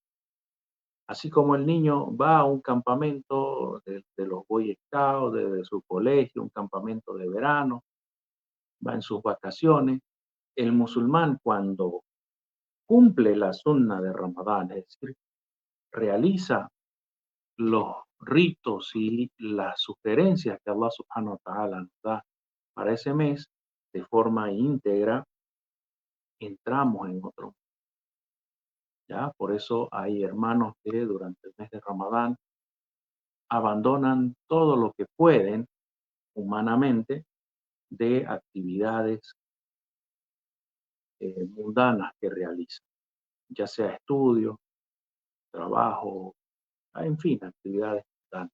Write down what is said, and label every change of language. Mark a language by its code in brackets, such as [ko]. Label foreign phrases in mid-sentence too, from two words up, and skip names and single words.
[es] Así como el niño va a un campamento de los Boy Scouts, de su colegio, un campamento de verano, va en sus vacaciones, el musulmán cuando cumple la sunna de Ramadán, es decir, realiza los ritos y las sugerencias que [ar] الله سبحانه وتعالى [es] nos da para ese mes de forma íntegra, entramos en otro. ¿Ya? Por eso hay hermanos que durante el mes de Ramadán abandonan todo lo que pueden humanamente de actividades mundanas que realizan, ya sea estudio, trabajo, en fin, actividades mundanas.